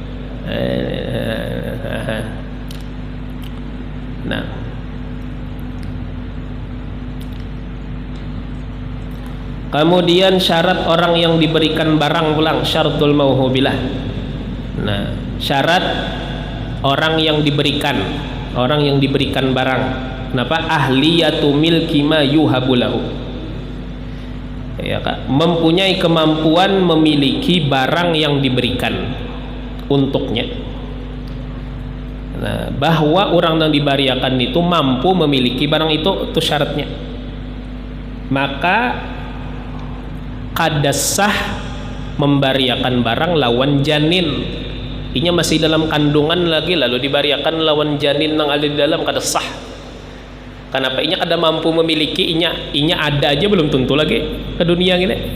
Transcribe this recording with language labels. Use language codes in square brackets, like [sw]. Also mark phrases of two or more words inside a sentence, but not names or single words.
[id] Nah, kemudian syarat orang yang diberikan barang pulang, [ar] شرط الموهوب له. [id] Nah, syarat orang yang diberikan barang. [ar] Kenapa? أهلية ملك ما يوهب له. [id] Ya, Kak, mempunyai kemampuan memiliki barang yang diberikan untuknya. Nah, bahwa orang yang diberikan itu mampu memiliki barang itu syaratnya. [bjn] Maka kada sah memberiakan barang lawan janin. Inya masih dalam kandungan lagi lalu diberiakan lawan janin yang ada di dalam, kada sah. [id] Kenapa? [bjn] Inya kada mampu memiliki, inya ada aja belum tentu lagi ke dunia gini.